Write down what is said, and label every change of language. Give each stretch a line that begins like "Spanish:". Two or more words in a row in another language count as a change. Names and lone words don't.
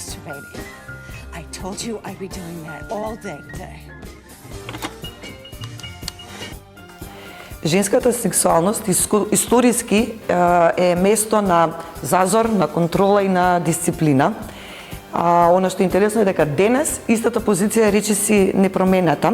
English: baby. I told you I'd be doing that all day today.
Macedonian: Женската сексуалност историски е место на зазор, на контрола и на дисциплина. Оно што е интересно е дека денес истата позиција е речиси непромената.